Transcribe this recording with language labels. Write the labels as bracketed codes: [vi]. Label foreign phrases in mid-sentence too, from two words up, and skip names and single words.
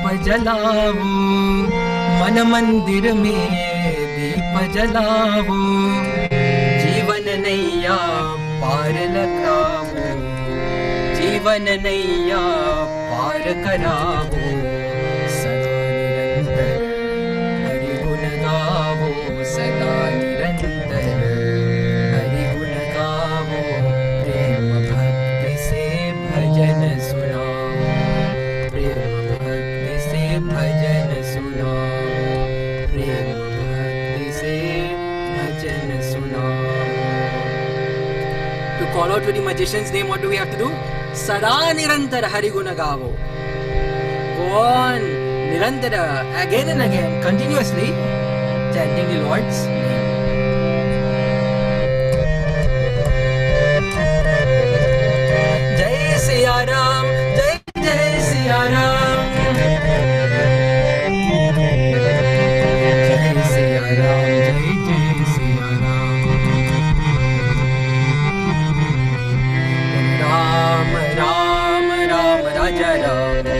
[hi] जलावो, मन मंदिर में दीप जलावो, जीवन नैया पार लगावो, जीवन नैया पार करावो, सदा निरंतर हरि गुण गावो, सदा निरंतर हरि गुण गावो, प्रेम भक्ति से भजन सुनाओ, प्रेम भक्ति से भजन सुनाओ, प्रेम भक्ति से भजन सुनाओ. [en] To call out to the magician's name, what do we have to do? [hi] सदा निरंतर हरि गुण गावो. [en] Go on, nirantara, again and again, continuously chanting the Lord's name. [hi] जय सिया राम, जय जय सिया राम, जय सिया राम, जय जय सिया राम, राम राम राम राजा राम,